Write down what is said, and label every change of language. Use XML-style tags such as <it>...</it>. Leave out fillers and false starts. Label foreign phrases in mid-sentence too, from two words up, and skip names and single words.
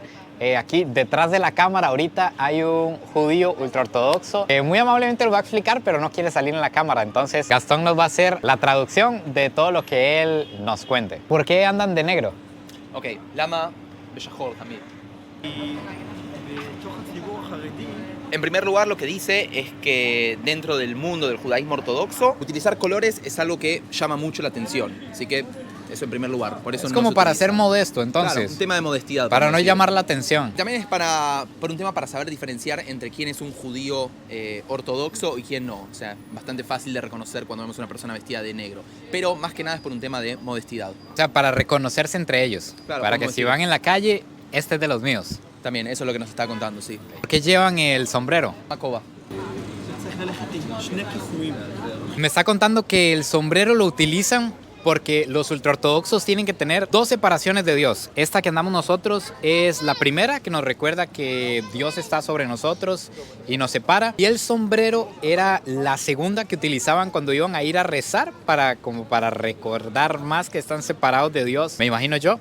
<es>Aquí detrás de la cámara ahorita hay un judío ultraortodoxo. Muy amablemente lo va a explicar, pero no quiere salir en la cámara. Entonces Gastón nos va a hacer la traducción de todo lo que él nos cuente. ¿Por qué andan de negro?</es> <he>Ok, למה בשחור también. בתוך הציבור החרדי,</he> <es>En primer lugar, lo que dice es que dentro del mundo del judaísmo ortodoxo, utilizar colores es algo que llama mucho la atención. Así que eso en primer lugar. Por eso Es no como se para utiliza. ser modesto, Claro, entonces. un tema de modestidad. Para no podemos decir. llamar la atención. También es por un tema para saber diferenciar entre quién es un judío ortodoxo y quién no. O sea, bastante fácil de reconocer cuando vemos una persona vestida de negro. Pero más que nada es por un tema de modestidad. O sea, para reconocerse entre ellos. Claro, para que podemos si decir. van en la calle, este es de los míos. También, eso es lo que nos está contando, sí. ¿Por qué llevan el sombrero? Macoba.</es> <he>צריך ללכת עם שני כיסויים.</he> <es>Me está contando que el sombrero lo utilizan porque los ultraortodoxos tienen que tener dos separaciones de Dios. Esta que andamos nosotros es la primera, que nos recuerda que Dios está sobre nosotros y nos separa. Y el sombrero era la segunda que utilizaban cuando iban a ir a rezar como para recordar más que están separados de Dios, me imagino yo.</es>